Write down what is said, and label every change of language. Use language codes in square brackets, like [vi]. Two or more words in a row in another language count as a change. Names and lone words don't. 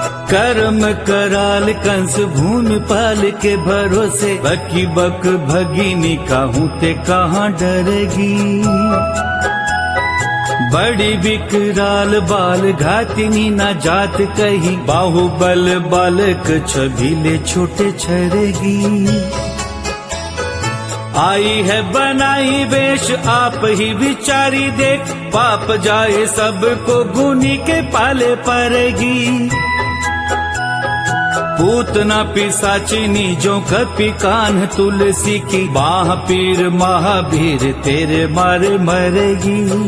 [bra] कर्म कराल कंस भूमि पाल के भरोसे, बकी बक भगिनी कहूँ ते कहाँ डरेगी। बड़ी विकराल बाल घातिनी न जात कही, बाहुबल बालक छबीले छोटे छरेगी। आई है बनाई वेश आप ही विचारी देख, पाप जाए सबको गुनी के पाले पड़ेगी। पूतना पिशाचिनी जो कपि कान्ह तुलसी की, बाह पीर महावीर तेरे मारे मरेगी।